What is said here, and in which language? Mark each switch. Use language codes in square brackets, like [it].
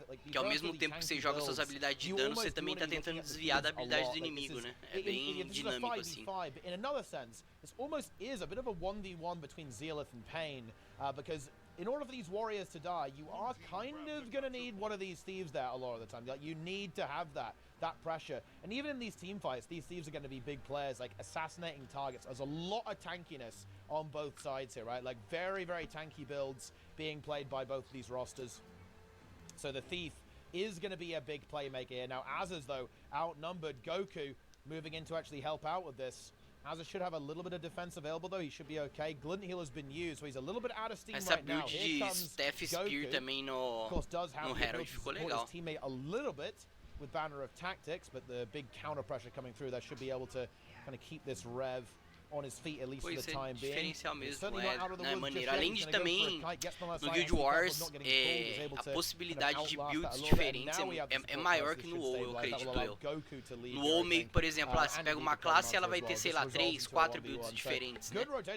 [pt] Que ao mesmo tempo que você joga suas habilidades de dano, você também tá tentando desviar da habilidade do inimigo, né? É bem dinâmico assim. [en] In another sense, this almost is a bit of a 1v1 between Zealith and Pain, because in order for these warriors to die, you are kind of gonna need one of these thieves there a lot of the time. Like you need to have that pressure. And even in these team fights, these thieves are going to be big players, like assassinating targets. There's a lot of tankiness on both sides here, right? Like very, very tanky builds being played by both of these rosters. So the Thief is going to be a big playmaker here. Now, Azaz, though, outnumbered. Goku moving in to actually help out with this. Azaz should have a little bit of defense available, though. He should be okay. Glint Heal has been used, so he's a little bit out of steam right now. Here comes [pt] Steph Spear também no Herald ficou legal. [en] His teammate a little bit with Banner of Tactics, but the big counter pressure coming through there should be able to kind of keep this rev [pt] Pois é, diferencial mesmo, é maneiro. Além de também, no Guild Wars, a possibilidade de builds diferentes é maior que no WoW, eu acredito eu. No WoW, meio que, por exemplo, você pega uma classe e ela vai ter, sei lá, 3, 4 builds diferentes, né?